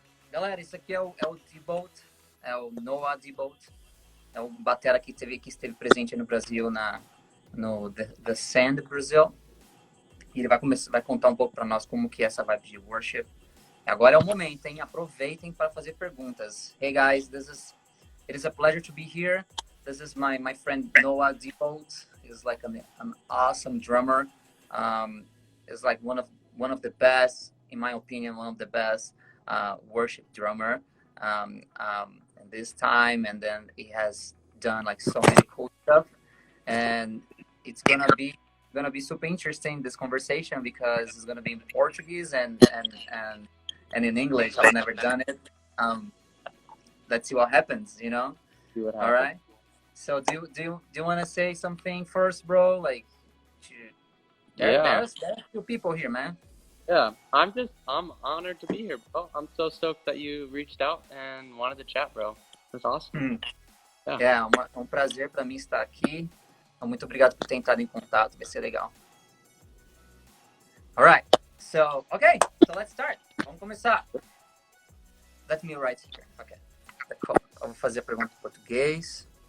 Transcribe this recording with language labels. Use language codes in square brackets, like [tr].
[pt] Galera, isso aqui é o DeBolt, é o Noah DeBolt, é o batera que esteve presente no Brasil no The Sand Brasil. E ele vai contar um pouco para nós como que é essa vibe de worship. Agora é o momento, hein? Aproveitem para fazer perguntas. [en] Hey guys, it is a pleasure to be here. This is my friend Noah DeBolt. He's like an awesome drummer. He's like one of the best, in my opinion, one of the best worship drummer in this time. And then he has done like so many cool stuff. And it's gonna be super interesting, this conversation, because it's gonna be in Portuguese and in English. I've never done it. Let's see what happens, you know. See what happens. All right. So do you want to say something first, bro? Like, there's a few people here, man. Yeah, I'm honored to be here, bro. I'm so stoked that you reached out and wanted to chat, bro. That's awesome. [pt] É um prazer para mim estar aqui. Muito obrigado por ter entrado em contato. Vai ser legal. [en] All right. So let's start. [pt] Vamos começar. [en] Let me write here. Okay. Cool. [pt] Eu vou fazer a pergunta em português.